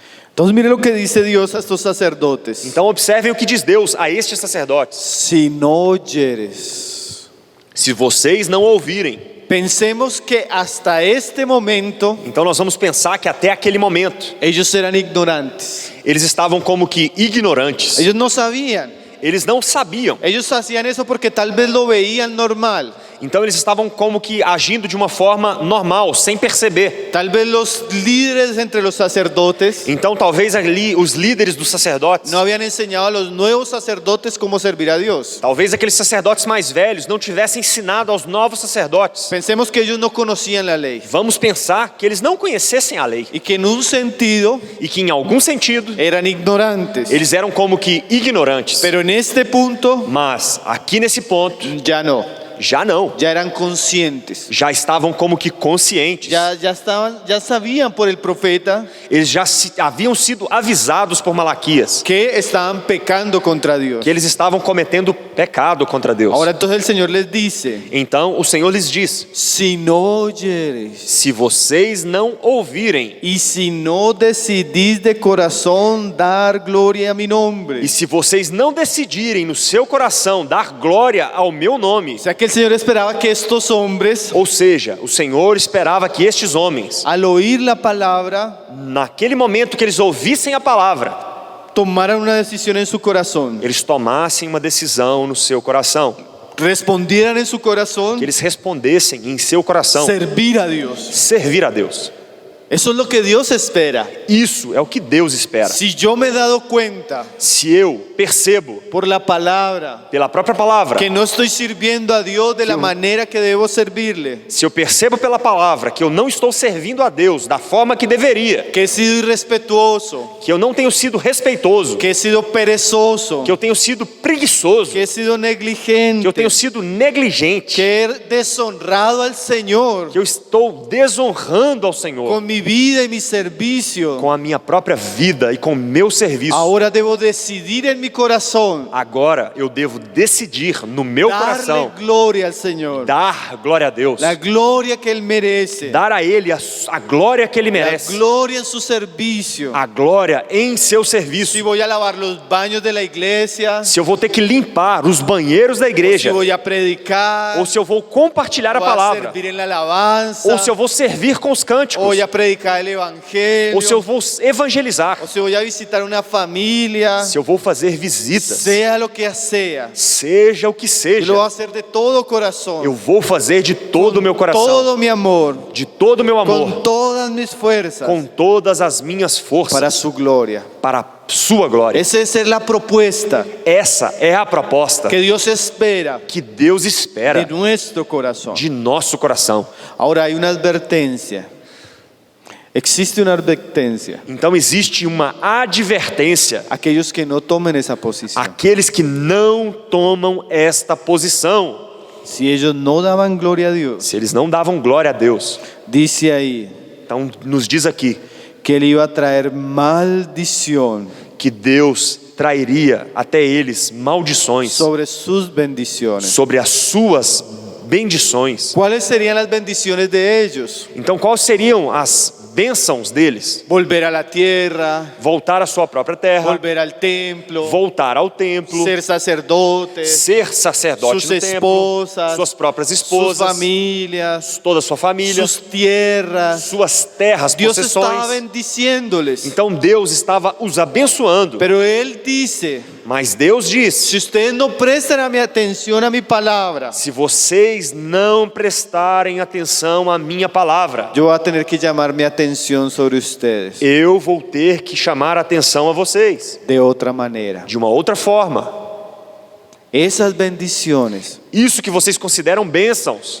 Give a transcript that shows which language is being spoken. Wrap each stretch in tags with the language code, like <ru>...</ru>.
<es>Entonces mire lo que dice Dios a estos sacerdotes.</es> <pt>Então observem o que diz Deus a estes sacerdotes:</pt> <es>Si no oyeres.</es> <pt>se vocês não ouvirem.</pt> <es>Pensemos que hasta este momento</es> <pt>Então nós vamos pensar que até aquele momento</pt> <es>ellos eran ignorantes.</es> <pt>eles estavam como que ignorantes.</pt> <es>Ellos no sabían.</es> <pt>Eles não sabiam.</pt> <es>Ellos hacían eso porque tal vez lo veían normal.</es> <pt>Então eles estavam como que agindo de uma forma normal, sem perceber.</pt> <es>Tal vez los líderes entre los sacerdotes</es> <pt>Então talvez ali os líderes dos sacerdotes,</pt> <es>no habían enseñado a los nuevos sacerdotes cómo servir a Dios.</es> <pt>talvez aqueles sacerdotes mais velhos não tivessem ensinado aos novos sacerdotes.</pt> <es>Pensemos que ellos no conocían la ley</es> <pt>Vamos pensar que eles não conhecessem a lei</pt> <es>y que en un sentido</es> <pt>e que em algum sentido</pt> <es>eran ignorantes.</es> <pt>eles eram como que ignorantes.</pt> <es>Pero en este punto</es> <pt>Mas aqui nesse ponto</pt> <es>ya no,</es> <pt>já não,</pt> <es>ya eran conscientes.</es> <pt>já estavam como que conscientes.</pt> <es>Ya sabían por el profeta</es> <pt>Eles já haviam sido avisados por Malaquias</pt> <es>que estaban pecando contra Dios.</es> <pt>que eles estavam cometendo pecado contra Deus.</pt> <es>Ahora entonces el Señor les dice,</es> <pt>Então o Senhor lhes diz:</pt> <es>si no oyeres</es> <pt>se vocês não ouvirem</pt> <es>y si no decidís de corazón dar gloria a mi nombre.</es> <pt>e se vocês não decidirem no seu coração dar glória ao meu nome,</pt> <es>O sea que el Señor esperaba que estos hombres,</es> <pt>Ou seja, o Senhor esperava que estes homens,</pt> <es>al oír la palabra,</es> <pt>naquele momento que eles ouvissem a palavra,</pt> <es>tomaran una decisión en su corazón,</es> <pt>eles tomassem uma decisão no seu coração,</pt> <es>respondieran en su corazón,</es> <pt>que eles respondessem em seu coração,</pt> <es>servir a Dios.</es> <pt>servir a Deus.</pt> <es>Eso es lo que Dios espera.</es> <pt>Isso é o que Deus espera.</pt> <es>Si yo me he dado cuenta</es> <pt>Se eu percebo</pt> <es>por la palabra</es> <pt>pela própria palavra,</pt> <es>que no estoy sirviendo a Dios de la manera que debo servirle,</es> <pt>se eu percebo pela palavra que eu não estou servindo a Deus da forma que deveria,</pt> <es>que he sido irrespetuoso,</es> <pt>que eu não tenho sido respeitoso,</pt> <es>que he sido perezoso,</es> <pt>que eu tenho sido preguiçoso,</pt> <es>que he sido negligente,</es> <pt>que eu tenho sido negligente,</pt> <es>que he deshonrado al Señor</es> <pt>que eu estou desonrando ao Senhor</pt> <es>con mi vida y mi servicio.</es> <pt>com a minha própria vida e com o meu serviço.</pt> <es>Ahora debo decidir en mi corazón</es> <pt>Agora eu devo decidir no meu</pt> <es>darle</es> <pt>coração</pt> <es>gloria al Señor,</es> <pt>dar glória a Deus,</pt> <es>la gloria que Él merece,</es> <pt>dar a Ele a glória que Ele</pt> <es>la</es> <pt>merece,</pt> <es>gloria en su servicio.</es> <pt>a glória em seu</pt> <es>Si</es> <pt>serviço.</pt> <es>voy a lavar los baños de la iglesia,</es> <pt>Se eu vou ter que limpar os banheiros da</pt> <es>si</es> <pt>igreja,</pt> <es>voy a predicar,</es> <pt>ou se eu vou compartilhar a</pt> <es>voy a</es> <pt>palavra,</pt> <es>servir en la alabanza,</es> <pt>ou se eu vou servir com os</pt> <es>o</es> <pt>cânticos,</pt> <es>voy a predicar el evangelio,</es> <pt>ou se eu vou evangelizar,</pt> <es>o si voy a visitar una familia,</es> <pt>se eu vou fazer visitas,</pt> <es>sea lo que sea,</es> <pt>seja o que</pt> <es>yo</es> <pt>seja,</pt> <es>lo voy a hacer de todo corazón,</es> <pt>eu vou fazer de todo o meu coração,</pt> <es>todo mi amor,</es> <pt>de todo o meu</pt> <es>con</es> <pt>amor,</pt> <es>todas mis fuerzas,</es> <pt>com todas as minhas forças,</pt> <es>para su gloria.</es> <pt>para a sua glória.</pt> <es>Esa es la propuesta</es> <pt>Essa é a proposta</pt> <es>que Dios espera</es> <pt>que Deus espera</pt> <es>de nuestro corazón.</es> <pt>de nosso coração.</pt> <es>Ahora hay una advertencia. Existe una advertencia.</es> <pt>Então existe uma advertência</pt> <es>Aquellos que no tomen esa posición.</es> <pt>àqueles que não tomam esta posição.</pt> <es>Si ellos no daban gloria a Dios,</es> <pt>Se eles não davam glória a Deus,</pt> <es>dice ahí</es> <pt>então nos diz aqui</pt> <es>que Él iba a traer maldición</es> <pt>que Deus trairia até eles maldições</pt> <es>sobre sus bendiciones.</es> <pt>sobre as suas bendições.</pt> <es>¿Cuáles serían las bendiciones de ellos?</es> <pt>Então quais seriam as bênçãos deles?</pt> <es>Volver a la tierra,</es> <pt>Voltar à sua própria terra,</pt> <es>volver al templo,</es> <pt>voltar ao templo,</pt> <es>ser sacerdotes,</es> <pt>ser sacerdote</pt> <es>sus</es> <pt>no templo,</pt> <es>esposas,</es> <pt>suas próprias</pt> <es>sus</es> <pt>esposas,</pt> <es>familias,</es> <pt>toda a sua família,</pt> <es>sus tierras.</es> <pt>suas terras,</pt> <es>Dios estaba</es> <pt>possessões.</pt> <es>bendiciéndoles.</es> <pt>Então Deus estava os abençoando,</pt> <es>Pero Él dice,</es> <pt>mas Deus disse:</pt> <es>si ustedes no prestan a mi atención a mi palabra,</es> <pt>se vocês não prestarem atenção à minha palavra,</pt> <es>yo voy a tener que llamar mi atención sobre ustedes</es> <pt>eu vou ter que chamar a atenção a vocês</pt> <es>de otra manera.</es> <pt>de uma outra forma.</pt> <es>Esas bendiciones</es> <pt>Isso que vocês consideram bênçãos</pt>